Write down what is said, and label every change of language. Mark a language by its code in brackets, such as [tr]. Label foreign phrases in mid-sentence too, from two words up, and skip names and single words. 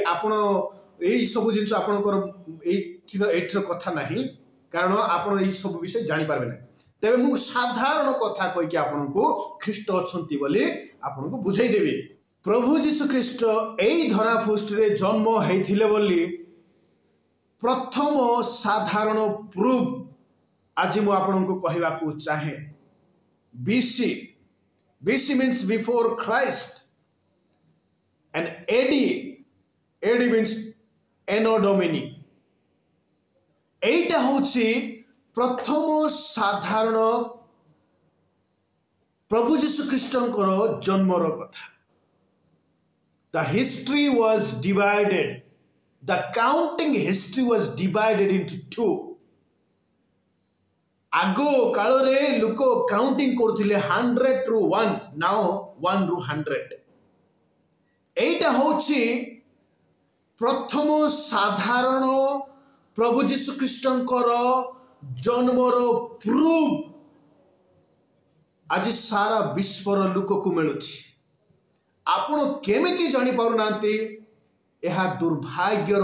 [or] ଆପଣ ଏ ସବୁ ଜିନିଷ ଆପଣଙ୍କର ଏଠାର କଥା ନାହିଁ କାରଣ ଆପଣ ଏ ସବୁ ବିଷୟ ଜାଣି ପାରିବେ ନାହିଁ ତେବେ ମୁଁ ସାଧାରଣ କଥା କହି କି ଆପଣଙ୍କୁ ଖ୍ରୀଷ୍ଟ ଅଛନ୍ତି ବୋଲି ଆପଣଙ୍କୁ ବୁଝାଇ ଦେବି ପ୍ରଭୁ ଯୀଶୁ ଖ୍ରୀଷ୍ଟ ଏହି ଧରା ପୃଷ୍ଠରେ ଜନ୍ମ ହୋଇଥିଲେ ବୋଲି ପ୍ରଥମ ସାଧାରଣ ପ୍ରୁଫ ଆଜି ମୁଁ ଆପଣଙ୍କୁ କହିବାକୁ ଚାହେଁ [en] BC means before Christ and AD means Anno Domini [or] ଏଇଟା ହେଉଛି ପ୍ରଥମ ସାଧାରଣ ପ୍ରଭୁ ଯୀଶୁ ଖ୍ରୀଷ୍ଟଙ୍କର ଜନ୍ମର କଥା [en] The history was divided. The counting history was divided into two. [or] ଆଗ କାଳ ରେ ଲୋକ କାଉଣ୍ଟିଂ କରୁଥିଲେ [en] 100 to 1 now 1 to 100 [or] ଏଇଟା ହେଉଛି ପ୍ରଥମ ସାଧାରଣ ପ୍ରଭୁ ଯୀଶୁ ଖ୍ରୀଷ୍ଟଙ୍କର ଜନ୍ମର ପ୍ରୁଫ ଆଜି ସାରା ବିଶ୍ୱର ଲୋକଙ୍କୁ ମିଳୁଛି ଆପଣ କେମିତି ଜାଣି ପାରୁ ନାହାନ୍ତି ଏହା ଦୁର୍ଭାଗ୍ୟର